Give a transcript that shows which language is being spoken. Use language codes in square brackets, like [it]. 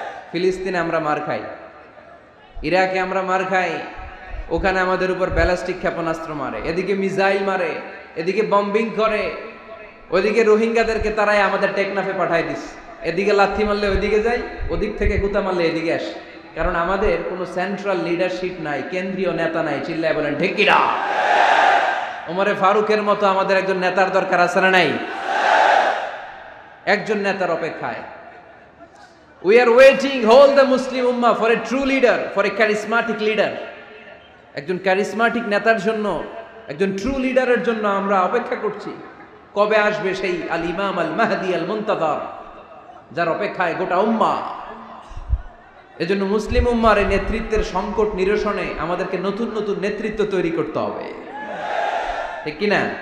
[bn] ফিলিস্তিনে আমরা মার খাই, ইরাকে আমরা মার খাই, ওখানে আমাদের উপর ব্যালিস্টিক ক্ষেপণাস্ত্র মারে, এদিকে মিসাইল মারে, এদিকে বম্বিং করে, ওইদিকে রোহিঙ্গাদেরকে তারাই আমাদের টেকনাফে পাঠায় দিস। এদিকে লাথি মারলে ওইদিকে যাই, ওদিক থেকে গুতা মারলে এদিকে আসে। কারণ আমাদের কোনো সেন্ট্রাল লিডারশিপ নাই, কেন্দ্রীয় নেতা নাই। চিল্লায় বলেন ঠিক কিনা? ওমরে ফারুকের মতো আমাদের একজন নেতার দরকার আছে না নাই? একজন নেতার অপেক্ষায়। [en] We are waiting, hold the Muslim Ummah for a true leader, for a charismatic leader. [bn] একজন ক্যারিসমাটিক নেতার জন্য, একজন ট্রু লিডারের জন্য আমরা অপেক্ষা করছি। কবে আসবে সেই আল ইমাম আল মাহদি আল মুনতাযার, যার অপেক্ষায় গোটা উম্মাহ। এজন্য মুসলিম উম্মার এই নেতৃত্বের সংকট নিরসনে আমাদেরকে নতুন নতুন নেতৃত্ব তৈরি করতে হবে, ঠিক কিনা?